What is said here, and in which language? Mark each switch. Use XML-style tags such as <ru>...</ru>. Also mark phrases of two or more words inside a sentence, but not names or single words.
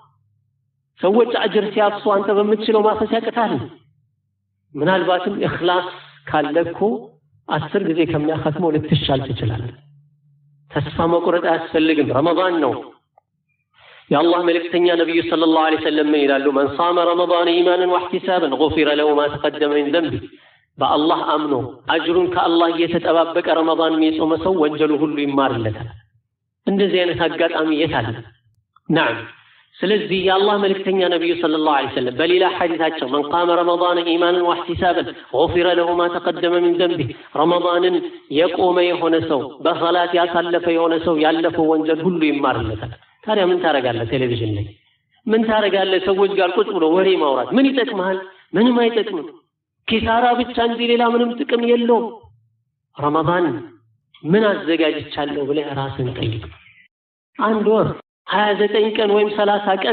<am>ሰዎች አጅር ሲያፍሱ አንተ በምትችለው ማፈስ ያቀታል። ምናልባትም ኢኽላስ ካለኮ 10 ጊዜ ከሚያختመው ልትሻል ትችላለህ። ተስፋ መቁረጥ አያስፈልግም። ረመዳን ነው። የአላህ መልእክተኛ ነብዩ</am> <ar>صلى الله عليه وسلم</ar> <am>ምን ይላሉ?</am> <ar>من صام رمضان ايمانا واحتسابا غفر له ما تقدم من ذنبه.</ar> <am>በአላህ አምኖ አጅሩን ከአላህ እየተጠባበቀ ረመዳን የሚጾም ሰው ወንጀሉ ሁሉ ይማርለታል። እንደዚህ አይነት አጋጣሚ የት አለ? نعم። ስለዚህ የአላህ መልእክተኛ ነብዩ</am> <ar>صلى الله عليه وسلم</ar> <am>በሌላ ሐዲሳቸው</am> <ar>من قام رمضان ايمانا واحتسابا غفر له ما تقدم من ذنبه</ar> <am>ረመዳንን የቆመ የሆነ ሰው በሶላት ያሳለፈ የሆነ ሰው ያለፈው ወንጀል ሁሉ ይማርለታል። ታዲያ ምን ታረጋለህ? ቴሌቪዥን ላይ ምን ታረጋለህ? ሰዎች ጋር ቁጭ ብሎ ወሬ ማውራት ምን ይጠቅማል? ምንም አይጠቅምም። ኪሳራ ብቻ እንጂ ሌላ ምንም ጥቅም የለውም። ረመዳን ምን አዘጋጅቻለሁ ብለህ ራስን ጠይቅ። አንድ ወር 29 ቀን ወይም 30 ቀን</am>